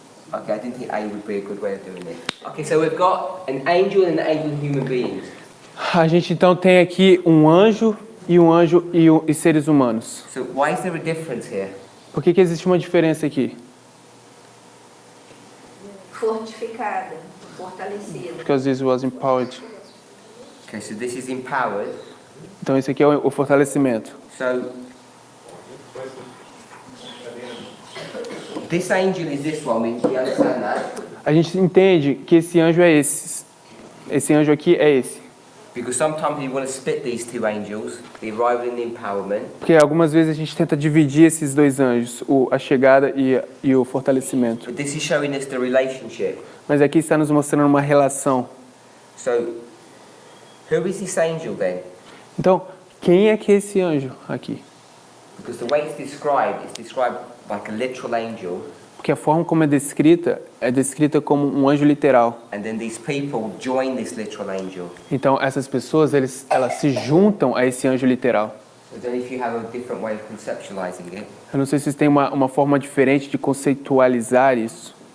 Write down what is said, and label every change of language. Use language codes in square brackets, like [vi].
[en] Okay, I didn't think A would be a good way of doing it. Okay, so we've got an angel and an angel and human beings. [pt] A gente então tem aqui um anjo e seres humanos. [en] So why is there a difference here? [pt] Por que existe uma diferença aqui? Fortificada, fortalecida. [en] Because this was empowered. Okay, so this is empowered. [pt] Então esse aqui é o fortalecimento. [en] So this angel is this one. We understand that [pt] A gente entende que esse anjo é esse. Esse anjo aqui é esse. [en] because sometimes you want to split these two angels, the arrival and the empowerment. [pt] Porque algumas vezes a gente tenta dividir esses dois anjos, a chegada e o fortalecimento. [en] But this is showing us the relationship. [pt] Mas aqui está nos mostrando uma relação. [en] So who is this angel then? [pt] Então, quem é que é esse anjo aqui? [en] Because the way it's described like a literal angel, [pt] Porque a forma como é descrita como um anjo literal. [en] and then these people join this literal angel. [pt] Então, essas pessoas, elas se juntam a esse anjo literal. [en] So I don't know if you have a different way of conceptualizing it. [pt] Eu não sei se vocês têm uma forma diferente de conceitualizar isso.